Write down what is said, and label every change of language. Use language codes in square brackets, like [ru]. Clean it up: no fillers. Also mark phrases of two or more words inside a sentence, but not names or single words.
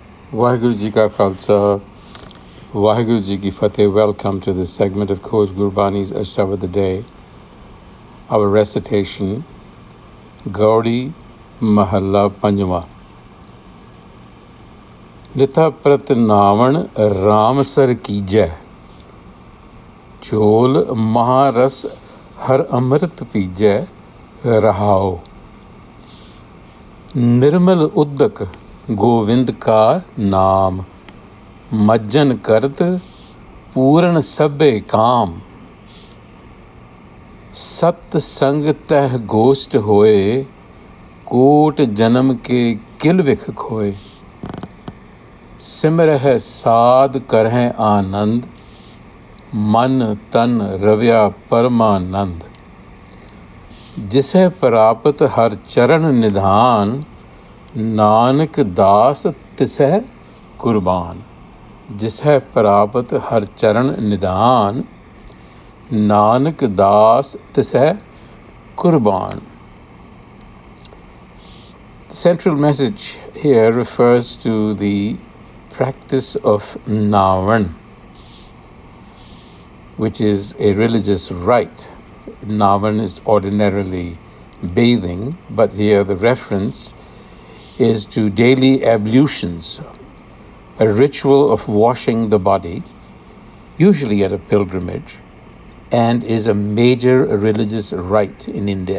[pa] ਵਾਹਿਗੁਰੂ ਜੀ ਕਾ ਖ਼ਾਲਸਾ, ਵਾਹਿਗੁਰੂ ਜੀ ਕੀ ਫ਼ਤਹਿ. [en] Welcome to this segment of Coach Gurbani's a-sabad-a-day. Our recitation, [pa] Gaudi Mahalla Panjwa. ਨਿਤਪ੍ਰਤਿ ਨਾਵਣ ਰਾਮ ਸਰ ਕੀਜੈ, ਚੋਲ ਮਹਾਰਸ ਹਰ ਅੰਮ੍ਰਿਤ ਪੀਜੈ ਰਹਾਉ. ਨਿਰਮਲ ਉਦਕ ਗੋਵਿੰਦ ਕਾ ਨਾਮ, ਮਜਨ ਕਰਤ ਪੂਰਨ ਸਭੇ ਕਾਮ. ਸਤ ਸੰਗ ਤਹ ਗੋਸਟ ਹੋਇ, ਕੋਟ ਜਨਮ ਕੇ ਕਿਲ ਵਿਖ ਖੋਇ. ਸਿਮਰਹ ਸਾਧ ਕਰਹ ਆਨੰਦ, ਮਨ ਤਨ ਰਵਿਆ ਪਰਮਾਨੰਦ. ਜਿਸੇ ਪ੍ਰਾਪਤ ਹਰ ਚਰਣ ਨਿਧਾਨ, ਨਾਨਕ ਦਾਸ ਤਿਸਹ ਕੁਰਬਾਨ. ਜਿਸਹ ਪ੍ਰਾਪਤ ਹਰ ਚਰਣ ਨਿਧਾਨ, ਨਾਨਕ ਦਾਸ ਤਿਸਹ ਕੁਰਬਾਨ. [en] The central message here refers to the practice of Navan, which is a religious rite. Navan is ordinarily bathing, but here the reference is to daily ablutions, a ritual of washing the body, usually at a pilgrimage, and is a major religious rite in India.